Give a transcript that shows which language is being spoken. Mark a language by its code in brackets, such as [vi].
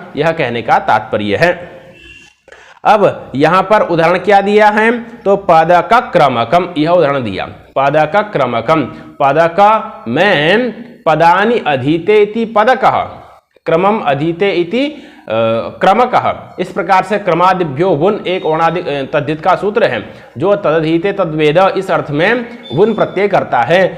[hi] यह कहने का तात्पर्य है। अब यहां पर उदाहरण क्या दिया है, तो पादक क्रमकम, यह उदाहरण दिया। [sa] पादक क्रमकम, पादक में पदानि अधीते इति पदकः, क्रमम अधीते इति [hi] क्रमकः, इस प्रकार से क्रमादिभ्यो वुन एक ओणादि तद्धित का सूत्र है जो तदधीते तद्वेद इस अर्थ में वुन प्रत्यय करता है।